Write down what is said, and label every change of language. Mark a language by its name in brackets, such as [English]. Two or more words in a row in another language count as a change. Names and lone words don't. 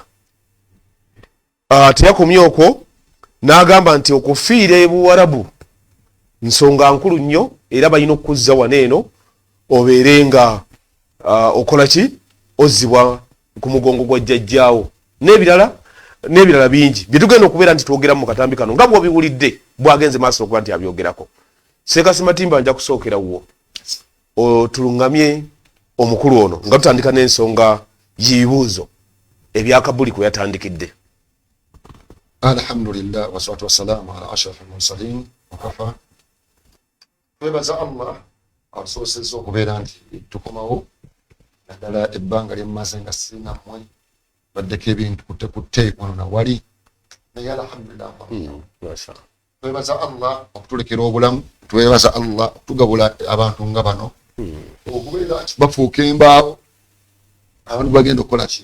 [Ganda] Teyakomye okwo, n'agamba nti okufiira ebuwarabu nsonga nkulu nnyo era balina okuzza waneeno obeere nga okola ki, ozzibwa ku mugongo gwa jjajjaawo n'ebirala bingi bye tugenda okubeera nti twogeramu mu katambi kano nga bw'obiwulidde bw'agenze maaso okuba nti abyogerako. Sekasi Matimba nja kusookera wuwo otulungamye omukulu ono nga tutandika n'ensonga y'ebibuuzo ebyakabuli kwe yatandikidde. [Arabic] الحمد لله والصلاة والسلام على أشرف المرسلين وكفى. [Ganda] Twebaza Allah asoosezza okubeera nti tukomawo naddala ebbanga lyemmaze nga sirina mmwe baddeko ebintu kutte wano na wali, naye alhamdulillah. Twebaza Allah okutulekera obulamu, twebaza Allah okutugabula abantu nga bano okubeera nti bafuuka embaawo abantu bagenda okukola ki,